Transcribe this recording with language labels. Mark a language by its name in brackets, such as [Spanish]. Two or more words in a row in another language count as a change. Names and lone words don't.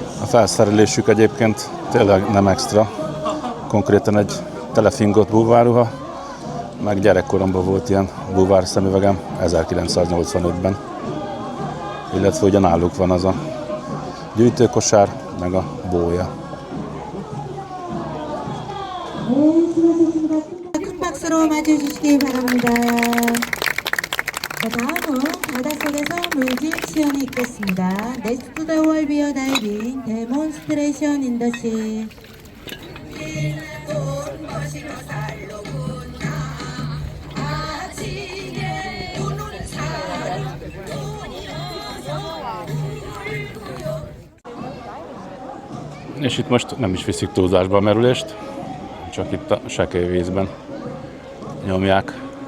[Hungarian] felszerelésük egyébként tényleg nem extra. Konkrétan egy telefingott búvárruha, meg gyerekkoromban volt ilyen búvár szemüvegem 1985-ben. Illetve ugye náluk van az a gyűjtőkosár, meg a bója. [Korean] 큰 박수로 맞이해주시기 바랍니다. 자, 다음은 바닷속에서 물질 시연이 있겠습니다. [English] Next to the wall beer diving demonstration in the sea. [Hungarian] És itt most nem is viszik túlzásba a merülést, csak itt a sekély vízben nyomják.